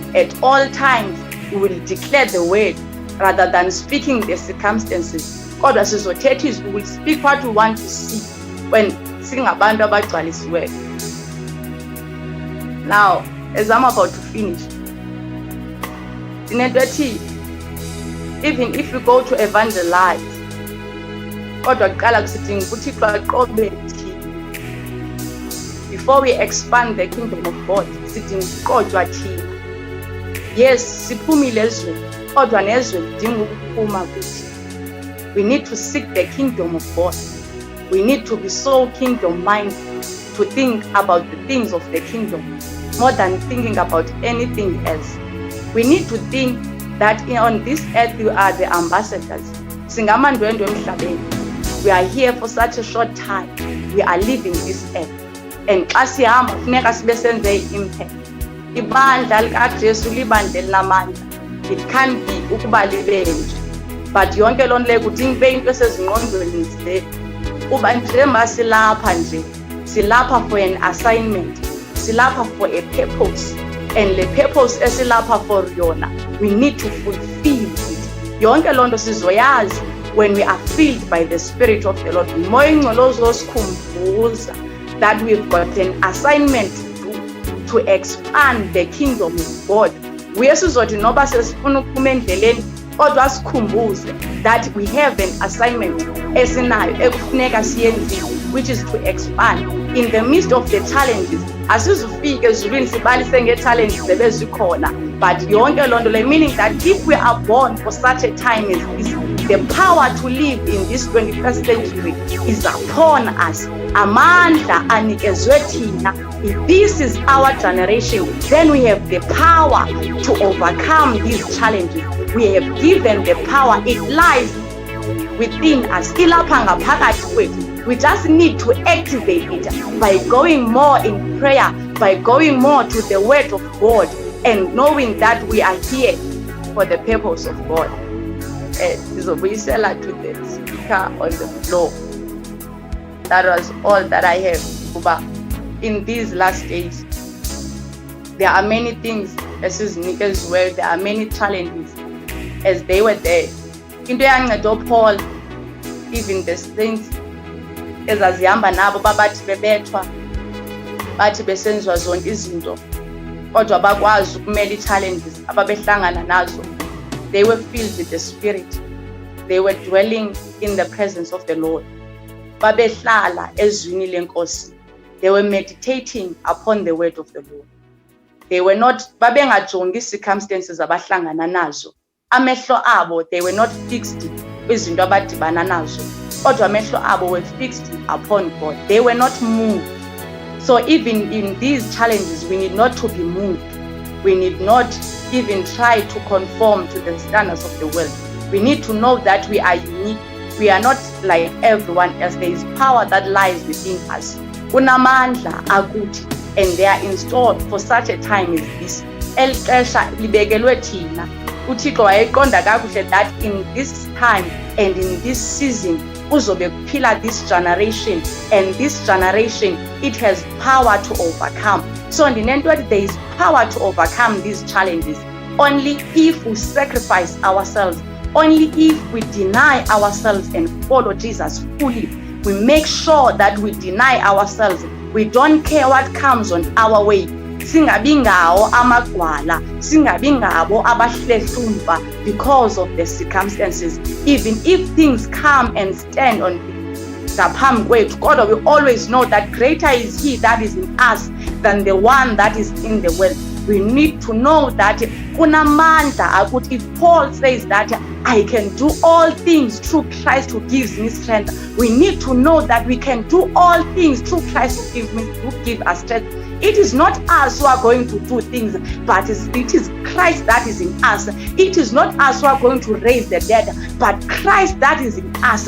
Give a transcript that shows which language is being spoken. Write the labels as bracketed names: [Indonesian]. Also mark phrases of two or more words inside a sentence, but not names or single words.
[English] At all times we will declare the word rather than speaking the circumstances. [Xhosa] Kodwa sizothetha izwi, [English] we will speak what we want to see when [Xhosa] singabantu abagcwalisiweyo. [English] Now, as I'm about to finish, [Xhosa] dinento ethi, [English] even if we go to evangelize, [Xhosa] kodwa kuqala kusidinga ukuthi aqobe thina. [English] Before we expand the kingdom of God, [Xhosa] sidinga ukuqotywa thina. Yes, siphumile ezweni, kodwa nezwe lidinga ukuphuma kuthi. [English] We need to seek the kingdom of God. We need to be so kingdom minded, to think about the things of the kingdom more than thinking about anything else. We need to think that on this earth we are the ambassadors. [Xhosa] Singamandwendwe emhlabeni. [English] We are here for such a short time. We are leaving this earth. [Xhosa] And xa sihamba funeka sibe senze i-impact. Ibandla likaJesu libandla elinamandla. [English] It can't be [Xhosa] ukuba libe nje. But yonke loo nto leyo kudinga ube into esezingqondweni zethu. Kuba njengoba silapha nje, silapha [English] for an assignment, [Xhosa] silapha [English] for a purpose. And the purpose esilapha for yona, we need to fulfill it. [Xhosa] Yonke loo nto sizoyazi [English] when we are filled by the Spirit of the Lord. [Xhosa] Umoya Oyingcwele uzosikhumbuza [English] that we've got an assignment to expand the kingdom of God. [Xhosa] Uye sizothi noba sesifuna ukuphuma endleleni, kodwa sikhumbuze [English] that we have an assignment [Xhosa] esinayo ekufuneka siyenzile, [English] which is to expand. In the midst of the challenges, [Xhosa] asizufike ezulwini sibalise nge-challenges ebezikhona, but yonke loo nto le, [English] meaning that if we are born for such a time as this, the power to live in this 21st century is upon us. [Xhosa] Amandla anikezwe thina. [English] If this is our generation, then we have the power to overcome these challenges. We have given the power. It lies within us. [Xhosa] Ilapha ngaphakathi kwethu. [English] We just need to activate it by going more in prayer, by going more to the word of God, and knowing that we are here for the purpose of God. Sizobuyisela to the speaker on the floor. That was all that I have. But in these last days, there are many things as is Nika's word, there are many challenges as they were there. [Xhosa] Into yanceda Paul, [English] even the saints [Xhosa] ezazihamba nabo babathi bebethwa, bathi besenziwa zonke izinto, kodwa bakwazi ukumela i-challenges ababehlangana nazo. [English] They were filled with the Spirit. They were dwelling in the presence of the Lord. [Xhosa] Babehlala ezwini lenkosi. [English] They were meditating upon the word of the Lord. They were not, [Xhosa] babengajongi circumstances abahlangana nazo. Amehlo abo, [English] they were not fixed [Xhosa] kwizinto abadibana nazo, kodwa amehlo abo [English] were fixed upon God. They were not moved. So even in these challenges, we need not to be moved. We need not even try to conform to the standards of the world. We need to know that we are unique. We are not like everyone else. There is power that lies within us. [Xhosa] Kunamandla akuthi, [English] and they are installed for such a time as this. [Xhosa] El xesha libekelwe thina. uThixo wayeqonda kakuhle [English] that in this time and in this season [Xhosa] uzobe kuphila [English] this generation, and this generation, it has power to overcome. So [Xhosa] ndinento ethi [English] there is power to overcome these challenges only if we sacrifice ourselves, only if we deny ourselves and follow Jesus fully. We make sure that we deny ourselves. We don't care what comes on our way. [Xhosa] Singabi ngawo amagwala, singabi ngabo abahlehlumva [English] because of the circumstances. Even if things come and stand on [Xhosa] ngaphambi kwethu, kodwa [English] we always know that greater is he that is in us than the one that is in the world. We need to know that [Xhosa] kunamandla akuthi, [English] if Paul says that I can do all things through Christ who gives me strength, we need to know that we can do all things through Christ who gives us strength. It is not us who are going to do things, but it is Christ that is in us. It is not us who are going to raise the dead, but Christ that is in us.